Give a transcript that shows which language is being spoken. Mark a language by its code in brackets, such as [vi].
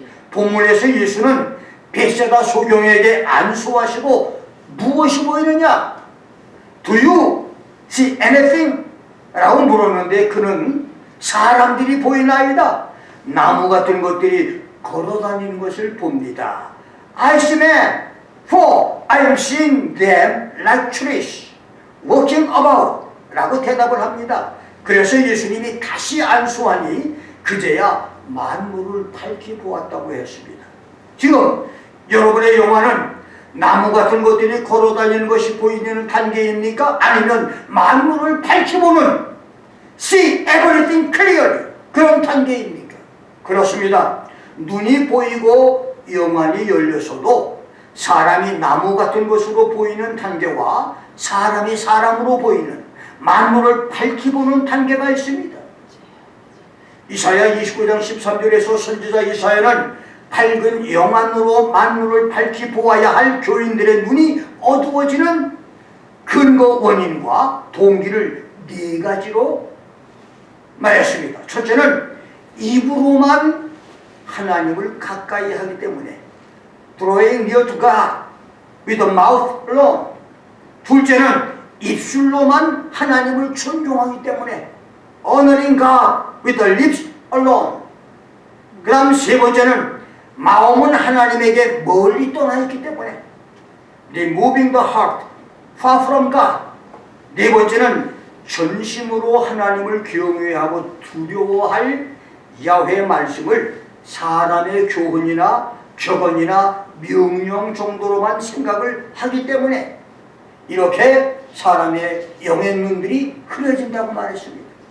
[ko] 본문에서 예수는 벳세다 소경에게 안수하시고 무엇이 보이느냐? [en] Do you see anything? [ko] 라고 물었는데 그는 사람들이 보이나이다, 나무 같은 것들이 걸어다니는 것을 봅니다. [en] I see men, for I am seeing them like trees walking about [ko] 라고 대답을 합니다. 그래서 예수님이 다시 안수하니 그제야 만물을 밝히 보았다고 했습니다. 지금 여러분의 영화는 나무 같은 것들이 걸어다니는 것이 보이는 단계입니까? 아니면 만물을 밝히 보는 [en] see everything clearly [ko] 그런 단계입니까? 그렇습니다. 눈이 보이고 영안이 열려서도 사람이 나무 같은 것으로 보이는 단계와 사람이 사람으로 보이는 만물을 밝히 보는 단계가 있습니다. 이사야 29장 13절에서 선지자 이사야는 밝은 영안으로 만물을 밝히 보아야 할 교인들의 눈이 어두워지는 근거 원인과 동기를 네 가지로 말했습니다. 첫째는 입으로만 하나님을 가까이 하기 때문에 [en] drawing near to God with the mouth alone. [ko] 둘째는 입술로만 하나님을 존경하기 때문에 [en] honoring God with the lips alone. [ko] 그 다음 세 번째는 마음은 하나님에게 멀리 떠나 있기 때문에 [en] removing the heart far from God. [ko] 네 번째는 전심으로 하나님을 경외하고 두려워할 야훼 말씀을 사람의 교훈이나 격언이나 명령 정도로만 생각을 하기 때문에 이렇게 사람의 영의 눈들이 흐려진다고 말했습니다.